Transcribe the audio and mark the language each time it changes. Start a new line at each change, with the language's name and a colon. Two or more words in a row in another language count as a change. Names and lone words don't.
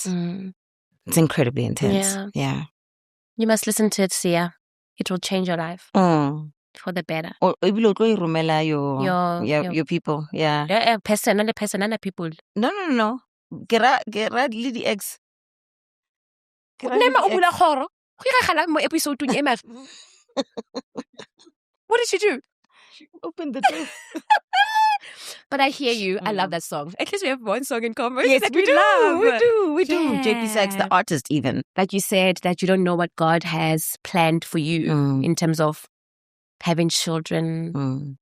English: It's incredibly intense. Yeah. You must listen to it, Sia. It will change your life for the better. Or rumela your people. Yeah. Personal people. No. Get le the ex.
Tswana: Nema o bula kgoro. Go iragala mo episode e ma.
English: What did she do? She opened the door. But I hear you. I love that song. At least we have one song in common. Yes, that we do. We do. Yeah. JP Sachs, the artist, even. Like you said, that you don't know what God has planned for you in terms of having children.